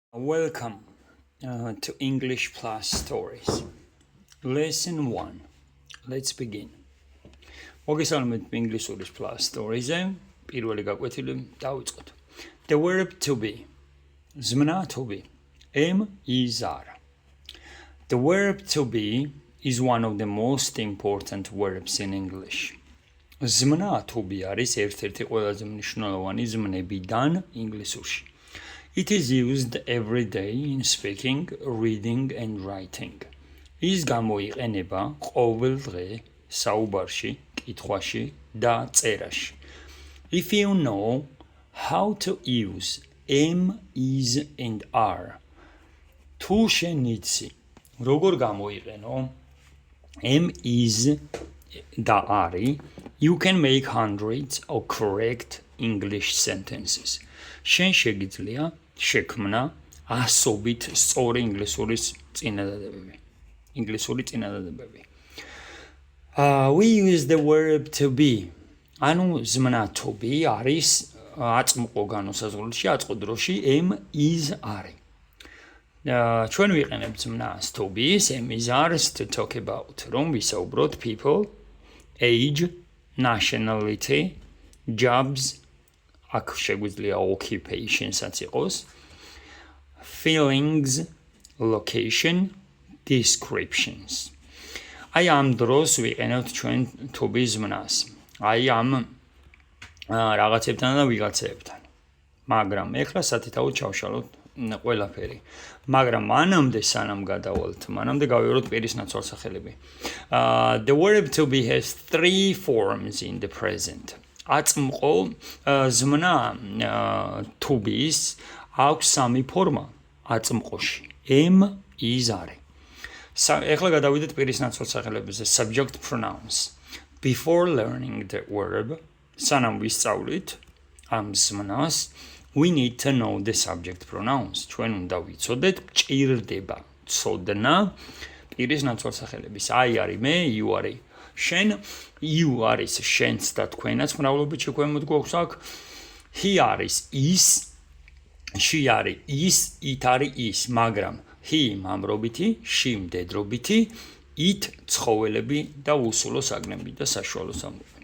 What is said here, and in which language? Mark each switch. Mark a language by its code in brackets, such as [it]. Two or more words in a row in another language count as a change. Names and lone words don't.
[en] Welcome to English Plus Stories. Lesson 1. Let's begin. [ka] მოგესალმებით ინგლისურის Plus Stories-ზე. პირველი გაკვეთილი დავიწყოთ. [en] The verb to be. ზმნა to be. is are. The verb to be is one of the most important verbs in English. [ka] ზმნა [en] to be [ka] არის ერთ-ერთი ყველაზე მნიშვნელოვანი ზმნებიდან ინგლისურში. [en] It is used every day in speaking, reading and writing. [ka] ის გამოიყენება ყოველ დღე საუბარში, კითხვაში და წერაში. [en] If you know how to use am, is and are, [ka] თუ შენ იცი, როგორ გამოიყენო [en] am, is და are, you can make hundreds of correct English sentences. [ka] შენ შეგიძლია შექმნა ასობით სწორი ინგლისური წინადადებები. [en] We use the verb to be. [ka] ანუ ზმნა [en] to be [ka] არის აწმყო განუსაზღვრელში, აწმყო დროში [en] am, is are. [ka] ჩვენ ვიყენებთ ზმნას [en] to be, am, is are to talk about. [ka] რომ ვისაუბროთ [en] people, age, nationality, jobs, [ka] აქ შეგვიძლია occupationსაც იყოს, [en] feelings, location, descriptions. [ka] აი ამ დროს ვიყენებთ ჩვენ [en] to be [ka] ზმნას. აი ამ რაღაცებთან და ვიღაცებთან. მაგრამ ეხლა სათითაოდ ჩავშალოთ ყველაფერი. მაგრამ მანამდე სანამ გადავალთ, მანამდე გავიაროთ პირის ნაცვალსახელები. [en] The verb to be has 3 forms in the present. [ka] აწმყო ზმნა [en] to be-ს [ka] აქვს 3 ფორმა აწმყოში. [en] am, is are. [ka] ეხლა გადავიდეთ პირის ნაცვალსახელებებზე. [en] Subject pronouns. Before learning the verb, [ka] სანამ ვისწავლით ამ ზმნას, [en] we need to know the subject pronouns. [ka] ჩვენ უნდა ვიცოდეთ, ჭირდება ცოდნა პირის ნაცვალსახელების. [en] I are [ka] მე, [en] you are [ka] შენ, you არის შენც და თქვენაც მრავლობით შეკვემოთ გვაქვს აქ. He არის ის, she არის ის, it არის ის, მაგრამ he მამრობითი, she მდედრობითი, it ცხოველები და უსულო საგნები და საშუალო სამყაროები.